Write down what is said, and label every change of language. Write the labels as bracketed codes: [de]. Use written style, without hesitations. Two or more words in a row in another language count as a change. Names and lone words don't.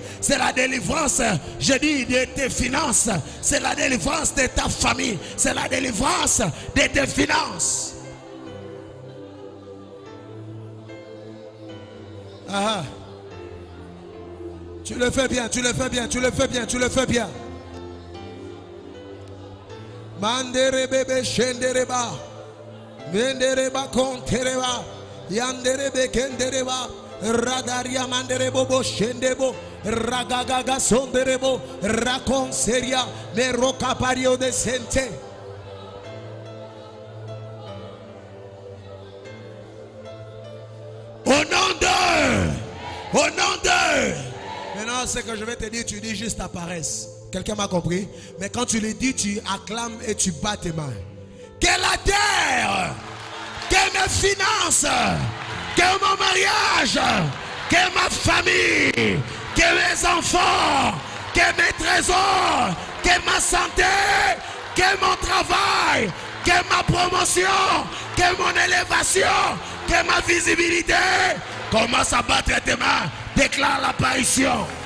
[fr] C'est la délivrance, je dis, de tes finances. C'est la délivrance de ta famille. C'est la délivrance de tes finances. Ah. Tu le fais bien, tu le fais bien, tu le fais bien, tu le fais bien. Mandere bebe shendereba. Mendereba kontereba. Yanderebe kendereba. Radaria mandere bobo shendebo. Ragagaga sonderebo. Rakon seria. Meroka pario de sente. Au nom de. Au nom de. Maintenant, ce que je vais te dire, tu dis juste ta paresse. Quelqu'un m'a compris? Mais quand tu le dis, tu acclames et tu bats tes mains. Que la terre, que mes finances, que mon mariage, que ma famille, que mes enfants, que mes trésors, que ma santé, que mon travail, que ma promotion, que mon élévation, que ma visibilité, commence à battre tes mains, déclare l'apparition.